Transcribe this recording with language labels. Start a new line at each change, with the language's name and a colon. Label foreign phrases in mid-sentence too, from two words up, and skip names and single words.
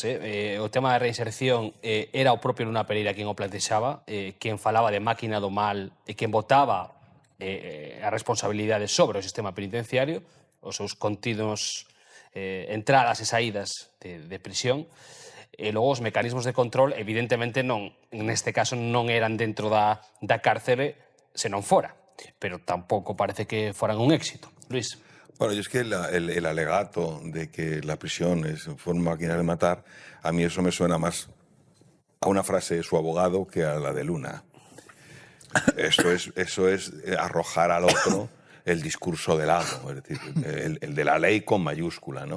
Galician: O tema da reinserción era o propio Luna Pereira quen o plantexaba, quen falaba de máquina do mal e quen botaba a responsabilidade sobre o sistema penitenciario, os seus contidos entradas e saídas de prisión. E logo os mecanismos de control, evidentemente, non, neste caso, non eran dentro da cárcere, senón fora. Pero tampouco parece que foran un éxito. Luis.
Spanish: Bueno, y es que el alegato de que la prisión fue una máquina de matar, a mí eso me suena más a una frase de su abogado que a la de Luna. Eso es arrojar al otro el discurso del amo, es decir, el de la ley con mayúscula, ¿no?